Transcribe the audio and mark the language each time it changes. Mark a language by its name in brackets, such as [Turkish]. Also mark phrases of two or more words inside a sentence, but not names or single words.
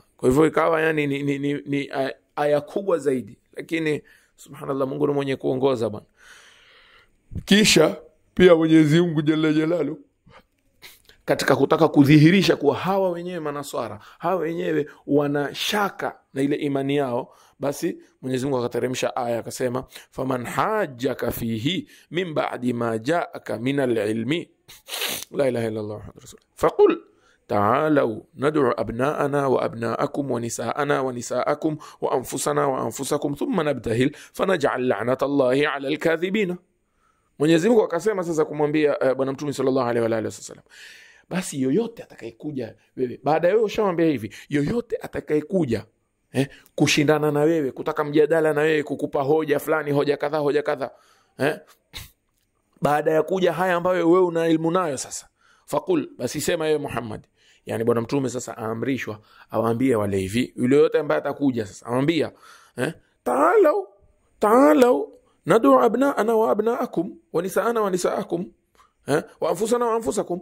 [Swahili] Kwa hivyo ikawa yani ni aya kubwa zaidi, lakini subhanallah, Mungu ni mwenye kuongoza bwana. Kisha pia Mwenyezi Mungu [Arabic] جل جلاله [Swahili] katika kutaka kudhihirisha kuwa hawa wenyewe manaswara, hawa wenyewe wana shaka na ile imani yao, basi Mwenyezi Mungu akateremsha aya akasema, [Arabic] فمن حاجك فيه من بعد ما جاءك من العلم لا إله إلا الله رسول فقل تعالوا ندع أبناءنا وأبناءكم ونساءنا ونساءكم وأنفسنا وأنفسكم ثم نبتهل فنجعل لعنة الله على الكاذبين. [Swahili] Mwenyezi Mungu akasema sasa kumwambia bwana Mtume [Arabic] صلى الله عليه وعلى آله وسلم, [Swahili] basi yoyote atakayekuja wewe baada ya wewe ushamwambia hivi, yoyote atakayekuja kushindana na wewe, kutaka mjadala na wewe, kukupa hoja fulani, hoja kadha baada ya kuja haya ambayo wewe una elimu nayo, sasa faqul, basi sema wewe Muhammad, yani bwana Mtume aamrishwa awaambie wale hivi, yule yote ambaye atakuja sasa awaambia [Arabic] تعالوا ندع أبناءنا وأبناءكم ونساءنا ونساءكم وأنفسنا وأنفسكم.